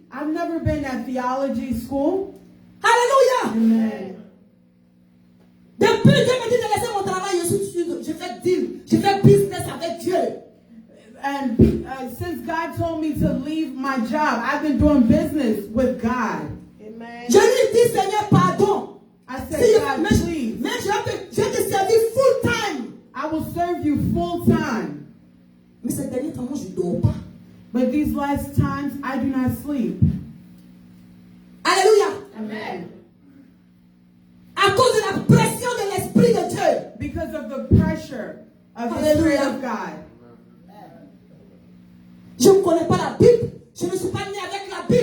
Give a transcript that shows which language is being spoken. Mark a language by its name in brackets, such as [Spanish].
[English] I've never been at theology school. [French] Alléluia. Amen. Depuis Dieu me dit de laisser mon travail, je fais deal, je fais business avec Dieu. [English] And since God told me to leave my job, I've been doing business with God. [French] Je lui dis, Seigneur, pardon. [English] I [French] Si [English] said, God, [French] mais [English] please, [French] je vais te servir [English] full time. I will serve you full time. [French] Mais ces derniers temps, moi, je ne dors pas. [English] But these last times, I do not sleep. [French] Alléluia. Amen. À cause de la pression de l'Esprit de Dieu. [English] Because of the pressure of the Spirit Hallelujah. of God. [French] Je ne connais pas la Bible. Je ne suis pas né avec la